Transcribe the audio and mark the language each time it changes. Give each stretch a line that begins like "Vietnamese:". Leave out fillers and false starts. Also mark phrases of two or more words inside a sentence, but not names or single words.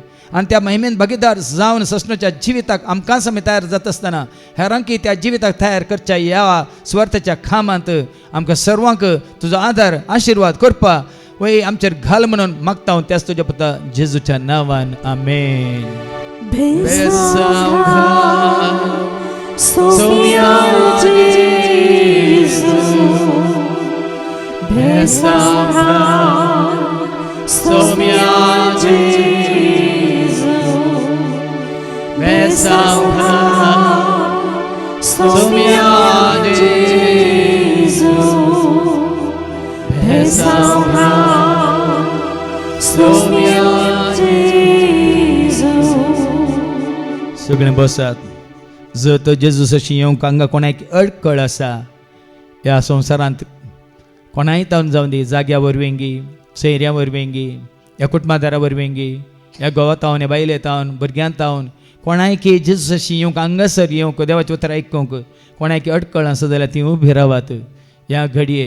Konkani: आणि त्या महिमेन भागीदार जावन ससणाच्या जिविताक आमकां समेत तयार जाता आसतना हेरांकी त्या जिविताक तयार करच्या ह्या स्वार्थाच्या खामांत आमकां सर्वांक तुजो आदार आशिर्वाद करपा वय आमचेर घाल म्हणून मागता हांव त्याच तुज्या पुता जेजूच्या नांवान आमेन. Soumia Jesus, Besavra, Soumia Jesus, Besavra, Soumia Jesus, Besavra, Soumia Jesus. सगळे बसात. जर तो जेजूस अशी येवंक हांगा कोणाक अडकळ आसा ह्या संवसारांत कोणाय तावन जावं दी जाग्या वरवेंगी सैऱ्या वरवेंगी ह्या कुटुंबादारा वरवेंगी ह्या गोवा तावन ह्या बायले तावन भुरग्यां तावन कोणाय की जेजूस अशी येवंक हांगासर येवंक देवाचें उतर आयकूंक कोणाक अडकळ आसा जाल्यार ती उबी रावात ह्या घडये.